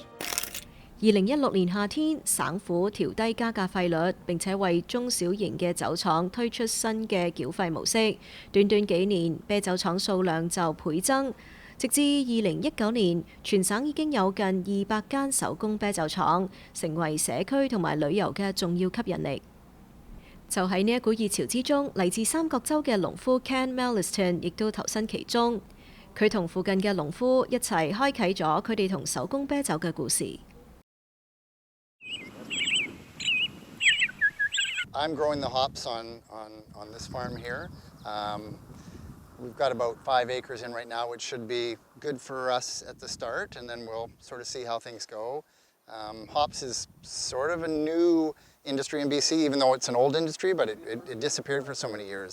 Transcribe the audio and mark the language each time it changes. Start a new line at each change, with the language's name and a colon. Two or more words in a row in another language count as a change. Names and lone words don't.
Cantonese: 2016 年夏天，省府調低加價費率，並且為中小型嘅酒廠推出新嘅繳費模式。短短幾年，啤酒廠數量就倍增，直至2019年，全省已經有近200間手工啤酒廠，成為社區同埋旅遊嘅重要吸引力。就喺呢一股熱潮之中，嚟自三角洲嘅農夫 Ken Melliston 亦都投身其中。佢同附近嘅農夫一齊開啟咗佢哋同手工啤酒嘅故事。
English: I'm growing the hops on this farm here. We've got about 5 acres in right now, which should be good for us at the start, and then we'll sort of see how things go. Hops is sort of a new industry in BC, even though it's an old industry, but it disappeared for so many years.